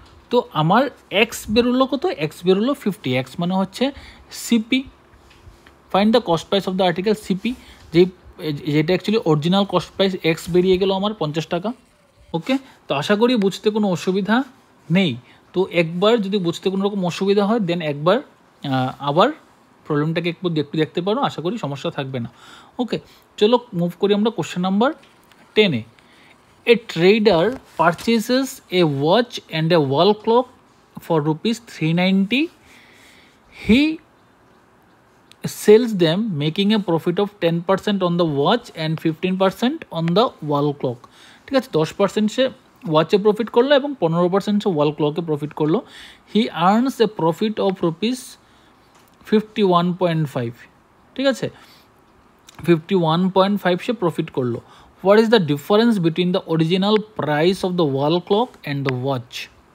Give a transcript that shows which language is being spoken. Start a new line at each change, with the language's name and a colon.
Bangla: তো আমার x বেরোলো কত, x বেরোলো 50। x মানে হচ্ছে CP,
English: find the cost price of the article CP,
Bangla: যেটা actually original cost price x বেরিয়ে গেল আমার 50 টাকা। ওকে, তো আশা করি বুঝতে কোনো অসুবিধা নেই। তো একবার যদি বুঝতে কোনো রকম অসুবিধা হয় দেন একবার আবার প্রবলেমটাকে একটু দেখতে পারো, আশা করি সমস্যা থাকবে না। ওকে, চলো মুভ করি আমরা question number 10-এ।
English: A trader purchases a watch and a wall clock for ₹390. He sells them making a profit of 10% on the watch and 15% on the wall clock।
Bangla: ঠিক আছে, 10% সে ওয়াচে প্রফিট করলো এবং 15% সে ওয়াল ক্লকে প্রফিট করলো।
English: He earns a profit of ₹51.5।
Bangla: ঠিক আছে, 51.5 সে profit করলো।
English: What is the difference between the original price of the wall clock and the watch.